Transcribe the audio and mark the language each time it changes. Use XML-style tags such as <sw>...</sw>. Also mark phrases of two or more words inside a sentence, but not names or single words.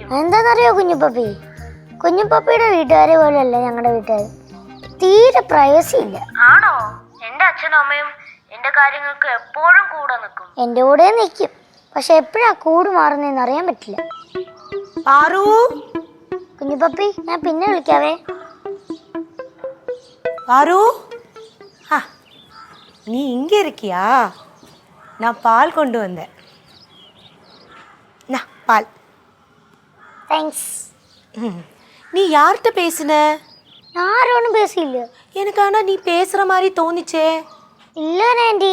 <ml>എന്താണെന്നറിയോ കുഞ്ഞുപപ്പി, കുഞ്ഞുപപ്പിയുടെ വീട്ടുകാരെ പോലെയല്ല ഞങ്ങളുടെ വീട്ടുകാർ. തീരെ പ്രൈവസി ഇല്ല. ആണോ? എന്റെ അച്ഛനും അമ്മയും എന്റെ കാര്യങ്ങൾക്ക് എപ്പോഴും കൂടെ നിൽക്കും. എൻ്റെ കൂടെ നിൽക്കും, പക്ഷെ എപ്പോഴാ കൂട് മാറുന്നതെന്ന് അറിയാൻ പറ്റില്ല. പാറു, കുഞ്ഞുപപ്പി, ഞാൻ പിന്നെ വിളിക്കാവേ.</ml> <ta>பாரு, நீ இங்க இருக்கியா? நான் பால் கொண்டு வந்தேன். பால்.</ta> <ml>താങ്ക്സ്.</ml> <ta>நீ யார்கிட்ட பேசின?</ta> <ml>ആരോടും പേസിയില്ല.</ml> <ta>எனக்கு ஆனா நீ பேசுற மாதிரி தோணிச்சே.</ta> <ml>ഇല്ല ആൻറ്റി.</ml>